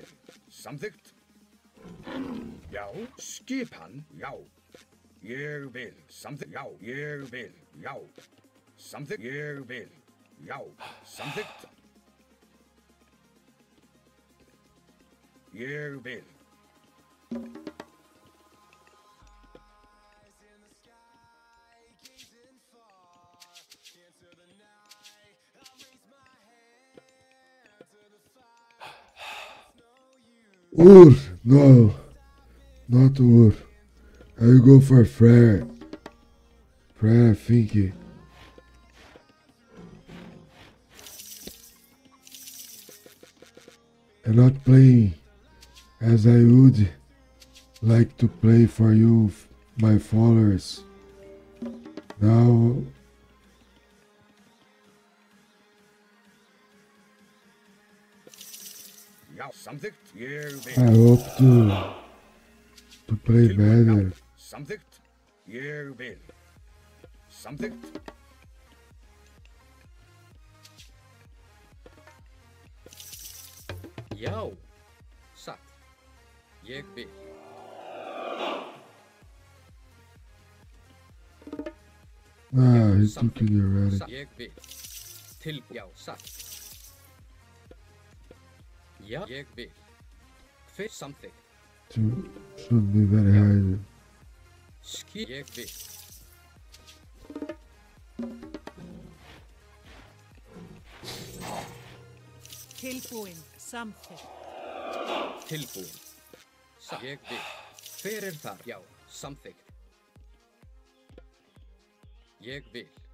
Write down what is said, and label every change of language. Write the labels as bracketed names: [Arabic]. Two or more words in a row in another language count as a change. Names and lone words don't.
[Icelandic] Samþykkt. Já, skipan. Já. Ég vil. Samþykkt. Já, ég vil. Já. Samþykkt. Ég vil. Já. Samþykkt. Ég vil. [English] Ur, no, not Ur. I will go for Freyr. Freyr, I think. I'm not playing as I would like to play for you, my followers. Now, [Icelandic] Ja, samþykkt. Ég [English] I [Icelandic] vil. [English] hope to play better. [Icelandic] Samþykkt. Ég vil. Samþykkt. Já. Satt. Ég vil. [English] Ah, he took it already. [Icelandic] Satt. Ég vil. Já, satt. Já, ég vil. Hver samþykkt. [English] Should be very high. [Icelandic] Ég vil. Tilbúin, samþykkt. Tilbúin. Ég vil. Hver þar? Já, samþykkt. Ég vil.